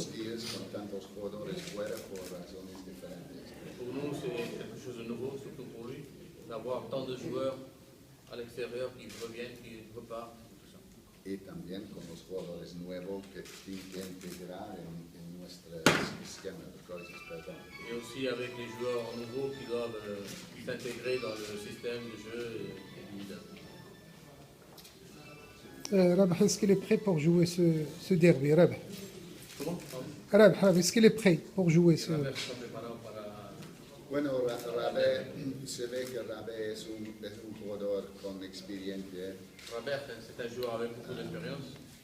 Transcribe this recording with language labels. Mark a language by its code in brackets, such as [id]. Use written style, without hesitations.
[es] Tantos días con tantos jugadores fuera por razones diferentes. [fr] c'est quelque chose de nouveau, surtout pour lui, d'avoir tant de joueurs à l'extérieur qui reviennent, qui repartent, tout ça. [es] Y también con los jugadores nuevos que tienen que integrar en nuestro esquema de cosas, perdón. [fr] Et aussi avec les joueurs nouveaux qui doivent s'intégrer dans le système de jeu et du WIDAD. Rabah, est-ce qu'il est prêt pour jouer ce derby, Rabah? Comment? Rabah, est-ce qu'il est prêt pour jouer ce... [es] Rabert se está preparado para... Bueno, Rabé, se ve que Rabé es un jugador con experiencia. [fr] Rabert, c'est un joueur avec beaucoup d'expérience.